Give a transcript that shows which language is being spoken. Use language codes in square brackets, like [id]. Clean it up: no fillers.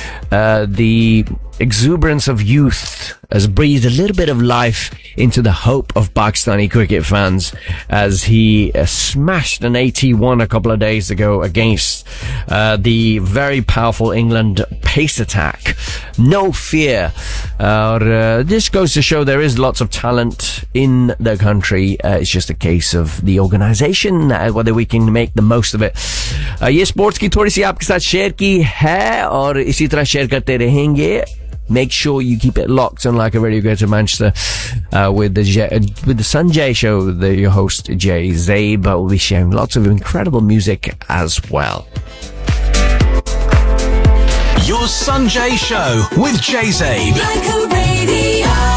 [en] The exuberance of youth has breathed a little bit of life into the hope of Pakistani cricket fans as he smashed an 81 a couple of days ago against the very powerful England pace attack. No fear. This goes to show there is lots of talent in the country. It's just a case of the organization, whether we can make the most of it. [ur] یہ sports کی تھوڑی سی آپکے ساتھ share کی ہے اور اسی طرح share کرتے رہیں گے۔ [en] Make sure you keep it locked on Leica Radio. Go to Manchester with the Sanjay Show, your host Jay Zabe. We'll be sharing lots of incredible music as well. Your Sanjay Show with Jay Zabe. Leica Radio.